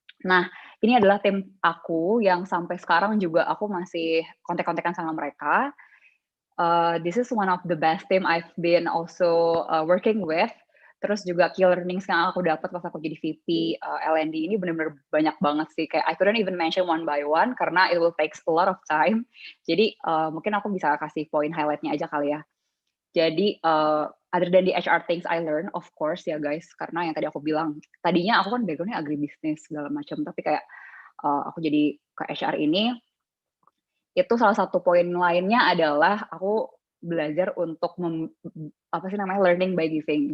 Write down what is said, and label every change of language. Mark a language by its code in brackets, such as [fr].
[id] Nah, ini adalah tim aku yang sampai sekarang juga aku masih kontak-kontakan sama mereka. [en] This is one of the best team I've been also working with. [id] Terus juga [en] key learnings [id] yang aku dapat pas aku jadi VP L&D ini benar-benar banyak banget sih. Kayak [en] I couldn't even mention one by one [id] karena [en] it will take a lot of time. [id] Jadi mungkin aku bisa kasih poin highlightnya aja kali ya. Jadi [en] other than the HR things I learn, of course [id] ya guys, karena yang tadi aku bilang, tadinya aku kan backgroundnya agribisnis segala macam, tapi kayak aku jadi ke HR ini, itu salah satu poin lainnya adalah aku belajar untuk [en] learning by giving.